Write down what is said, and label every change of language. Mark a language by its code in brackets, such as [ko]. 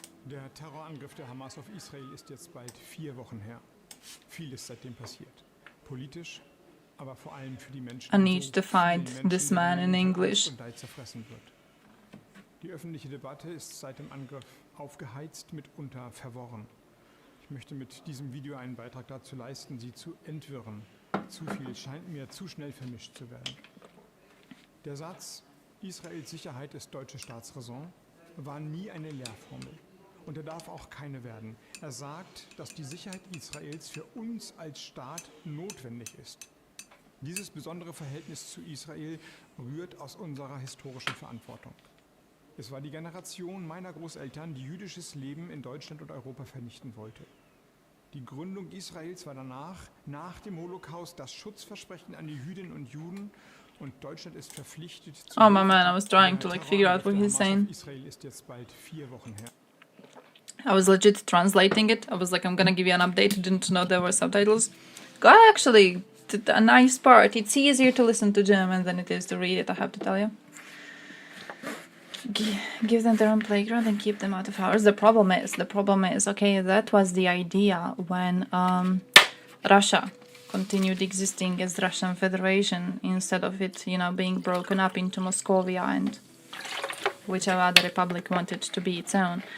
[de] Der Terrorangriff der Hamas auf Israel ist jetzt bald 4 Wochen her. Vieles seitdem passiert. Politisch, aber vor allem für die Menschen. [en] I need to find this man in English. [de] Und zerfressen wird. Die öffentliche Debatte ist seit dem Angriff aufgeheizt, mitunter verworren. Ich möchte mit diesem Video einen Beitrag dazu leisten, sie zu entwirren. Zu viel scheint mir zu schnell vermischt zu werden. Der Satz, Israels Sicherheit ist deutsche Staatsräson, war nie eine Lehrformel. Und er darf auch keine werden. Er sagt, dass die Sicherheit Israels für uns als Staat notwendig ist. Dieses besondere Verhältnis zu Israel rührt aus unserer historischen Verantwortung. Es war die Generation meiner Großeltern, die jüdisches Leben in Deutschland und Europa vernichten wollte. Die Gründung Israels war danach, nach dem Holocaust, das Schutzversprechen an die Jüdinnen und Juden, und Deutschland ist verpflichtet zu... [en] Oh my man, I was trying to figure out what he's saying. [de] Israel ist jetzt bald 4 Wochen her. [en] I was legit translating it. I was like, I'm gonna give you an update. I didn't know there were subtitles. Actually, a nice part. It's easier to listen to German than it is to read it, I have to tell you. Give them their own playground and keep them out of ours. The problem is, okay, that was the idea when Russia continued existing as Russian Federation instead of it, being broken up into Moscovia and whichever other republic wanted to be its own.